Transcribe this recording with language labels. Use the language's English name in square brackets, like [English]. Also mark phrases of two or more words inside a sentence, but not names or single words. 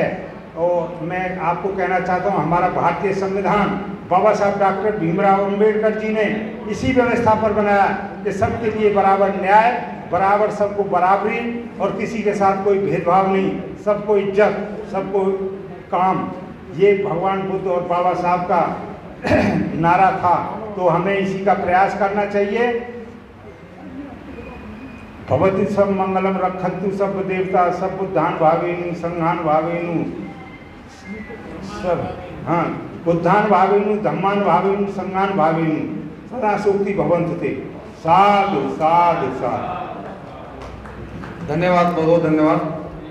[Hindi] और मैं आपको कहना चाहता हूँ हमारा भारतीय संविधान बाबा साहब डॉक्टर भीमराव अंबेडकर जी ने इसी व्यवस्था पर बनाया कि सबके लिए बराबर न्याय, बराबर सबको बराबरी और किसी के साथ कोई भेदभाव नहीं, सबको इज्जत, सबको काम। ये भगवान बुद्ध और बाबा साहब का नारा था, तो हमें इसी का प्रयास करना चाहिए। [Pali] भवति सब मंगलम रक्षन्तु सब देवता सब बुद्धान भावेनु संघान भावेनु सब, हाँ, बुद्धान भावेनु धम्मान भावेनु संघान भावेनु सदा सुखी भवन्तु ते। साधु साधु साधु। [Hindi] धन्यवाद, बहुत बहुत धन्यवाद।